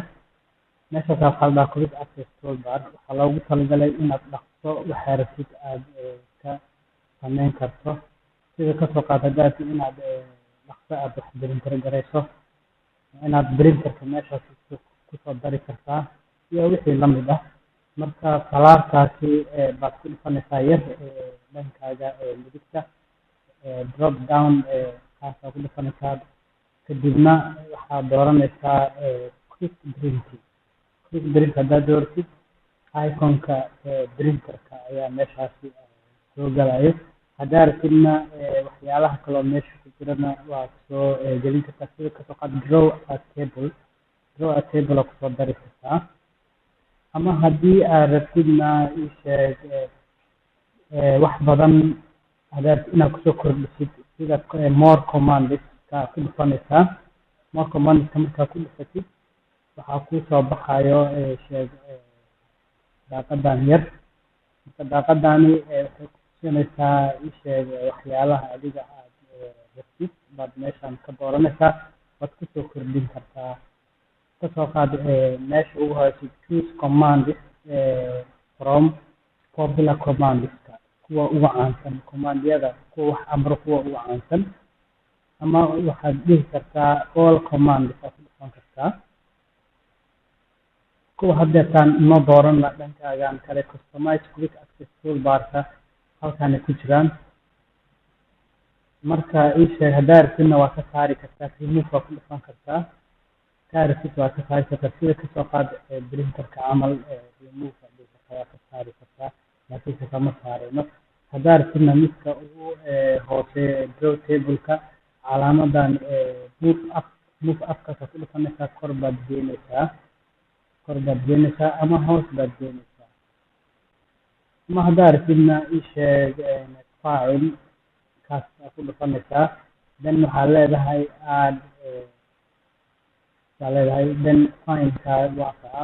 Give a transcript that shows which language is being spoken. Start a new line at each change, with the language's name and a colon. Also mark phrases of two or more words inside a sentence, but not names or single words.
Somali: Meeshaas waxaa la dhahaa Quick Access Toolbar. Waxaa loogu talagalay inaad dhaqso waxa rabtid aad ka samayn karto. Sida kasoo qaad haddaad inaad dhaqso aad wax printer garayso, inaad printerka meeshaas kusoo dari kartaa iyo wixii la mid ah. Marka falaartaasi baad ku dhufanaysaa yar dhankaaga midigta drop down kaasaa ku dhufanaysaa. Kadibna waxaad dooranaysaa Quick Print. Quick Print haddaad dooratid iconka printerka ayaa meeshaasi soo galayo. Haddaa rabtidna waxyaalaha kaloo meesha ku jirana waad soo gelin kartaa. Sida kasoo qaad
English: draw a table
Somali: oo kusoo dari kartaa. Ama haddii aad rabtidna wax badan haddaad inaad kusoo kordhisid sida
English: more commands
Somali: ka ku dhufanaysaa.
English: More commands
Somali: markaa ku dhufatid waxaa kusoo baxayo daaqadan yar. Marka daaqadani waxay ku tusinaysaa waxyaalaha adiga aad rabtid baad meeshan ka dooranaysaa, waad kusoo kordhin kartaa. Kasoo qaad meesha ugu horeysa
English: choose commands from popular commands
Somali: kuwa ugu caansan, command-yada kuwa wax amro kuwa ugu caansan. Ama waxaad dhihi kartaa
English: all commands
Somali: aad ku dhufan kartaa. kuwa hadeertaan inoo doorana dhankaagan kale
English: customize Quick Access Toolbar-ka
Somali: halkaanay ku jiraan. Marka haddaa rabtidna waa ka saari kartaa, remove waa ku dhufan kartaa. Kaa rabtid waa ka saari kartaa. Sida kasoo qaad printerka camal remove waa ka saari kartaa, laakiinse kama saarayno. Haddaa rabtidna midka ugu hooseeya
English: draw table-ka
Somali: calaamadan
English: move up-kaas
Somali: ku dhufanaysaa, kor baad geynaysaa ama hoos baad geynaysaa. Ama haddaa rabtidna file kaas ku dhufanaysaa. Then waxaa leedahay then file-ka waa kaa.